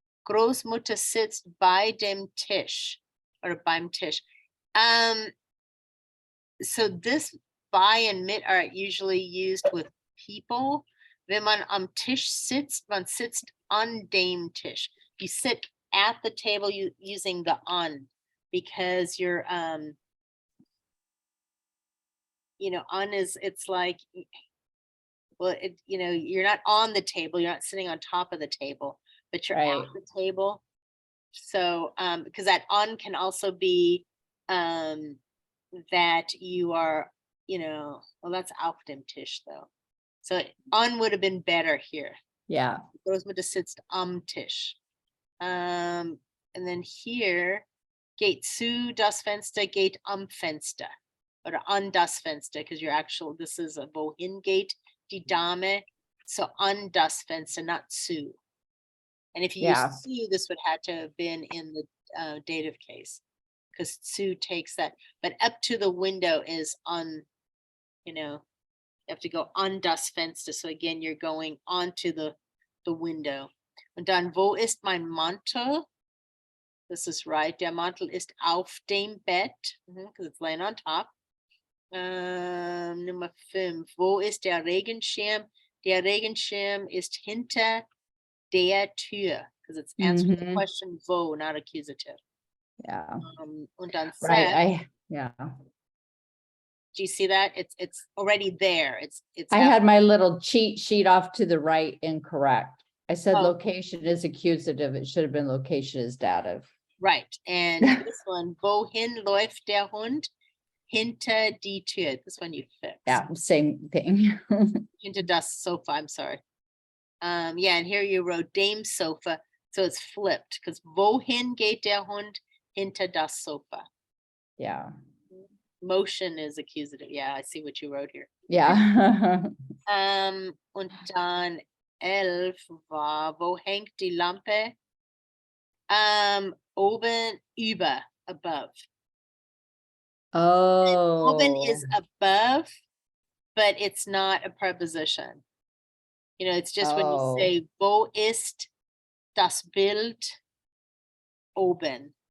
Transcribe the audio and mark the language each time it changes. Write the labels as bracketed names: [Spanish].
[German] Großmutter sitzt bei dem Tisch or beim Tisch. [English] So this bei and mit are usually used with people. [German] Wenn man am Tisch sitzt, man sitzt an dem Tisch. [English] You sit at the table using the an. because you're, on it's like, well, you're not on the table, you're not sitting on top of the table, but you're Right. at the table. So, because that on can also be, that you are, well, that's [German] auf dem Tisch [English] though. So on would have been better here. Yeah. [German] Großmutter sitzt am Tisch. [English] And then here, [German] geht zu das Fenster, geht am Fenster. Or an das Fenster, [English] because this is a [German] wohin geht die Dame. [English] So [German] an das Fenster, [English] not zu. And if you Yeah. use zu, this would have to have been in the dative case, because zu takes that. But up to the window is on, you have to go [German] an das Fenster. [English] So again, you're going onto the window. [German] Und dann, wo ist mein Mantel? [English] This is right. [German] Der Mantel ist auf dem Bett, [English] because it's laying on top. [German] Nummer 5. Wo ist der Regenschirm? Der Regenschirm ist hinter der Tür, [English] because it's answering the question wo, not accusative. Yeah. [German] Und dann [English] Right. Yeah. do you see that? It's already there. It's I had my little cheat sheet off to the right incorrect. I said Oh. location is accusative. It should have been location is dative. right. And this one, [German] wohin läuft der Hund? Hinter die Tür. [English] This one you fix. Yeah, same thing. [German] Hinter das Sofa. [English] I'm sorry. Yeah, and here you wrote dem Sofa, so it's flipped, because [German] wohin geht der Hund? Hinter das Sofa. [English] Yeah. Motion is accusative. Yeah, I see what you wrote here. Yeah. [German] Und dann 11 war, wo hängt die Lampe? Oben, über, above. Oben is [English] Oh. above, but it's not a preposition. It's just when you say, [German] wo ist das Bild oben?